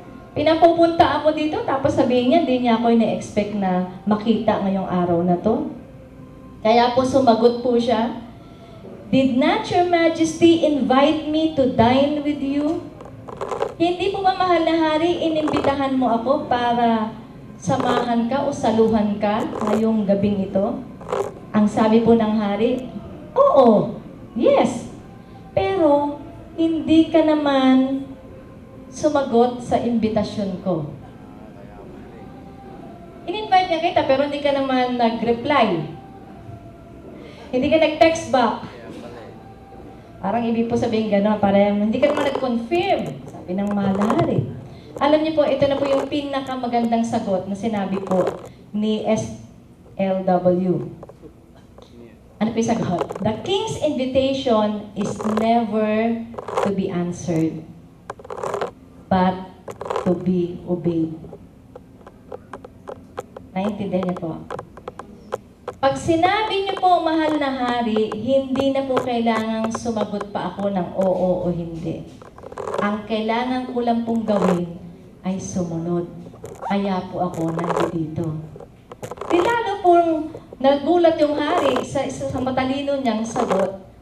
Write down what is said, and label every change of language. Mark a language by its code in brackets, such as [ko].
[tl] Pinapupunta ako dito, tapos sabihin niya, hindi niya ako ina-expect na makita ngayong araw na to. Kaya po sumagot po siya, [en] did not your majesty invite me to dine with you? [tl] Hindi po ba mahal na hari, inimbitahan mo ako para samahan ka o saluhan ka ngayong gabing ito? Ang sabi po ng hari, oo, yes. Pero, hindi ka naman sumagot sa imbitasyon ko. In-invite niya kita pero hindi ka naman nag-reply. Hindi ka nag-text back. Parang ibig po sabihin gano'n, parang hindi ka naman nag-confirm. Sabi ng mahal na hari. Alam niyo po, ito na po yung pinakamagandang sagot na sinabi po ni SLW. Ano po yung sagot? [en] The king's invitation is never to be answered, but to be obeyed. [tl] Naintindihan niyo po? Pag sinabi niyo po, mahal na hari, hindi na po kailangang sumagot pa ako ng oo o hindi. Ang kailangan ko lang pong gawin ay sumunod. Kaya po ako nandito. Di lalo pong nagulat yung hari sa matalino niyang sagot.